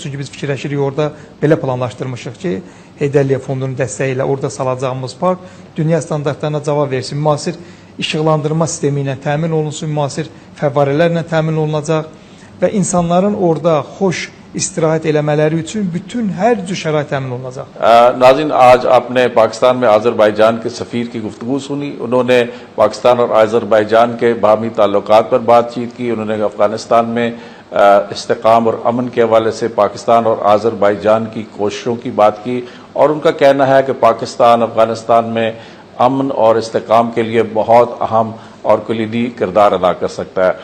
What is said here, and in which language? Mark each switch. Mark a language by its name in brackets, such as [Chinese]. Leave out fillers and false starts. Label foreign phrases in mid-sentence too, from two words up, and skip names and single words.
[Azerbaijani] Çünki biz fikirləşirik orada belə planlaşdırmışıq ki, Heydər Əliyev Fondunun dəstəyi ilə orada salacağımız park dünya standartlarına cavab versin. Müasir işıqlandırma sistemi ilə təmin olunsun, müasir fəvvarələrlə təmin olunacaq və insanların orada xoş istirahət eləmələri üçün bütün hər cür şərait təmin olunacaq. [Urdu] ناظرین، آج آپ نے پاکستان میں آذربائیجان کے سفیر کی گفتگو سنی. انہوں نے پاکستان اور آذربائیجان کے باہمی تعلقات پر بات چیت کی. انہوں نے افغانستان میں استحکام اور امن کے حوالے سے پاکستان اور آذربائیجان کی کوششوں کی بات کی اور ان کا کہنا ہے کہ پاکستان افغانستان میں امن اور استحکام کے لیے بہت اہم اور کلیدی کردار ادا کر سکتا ہے.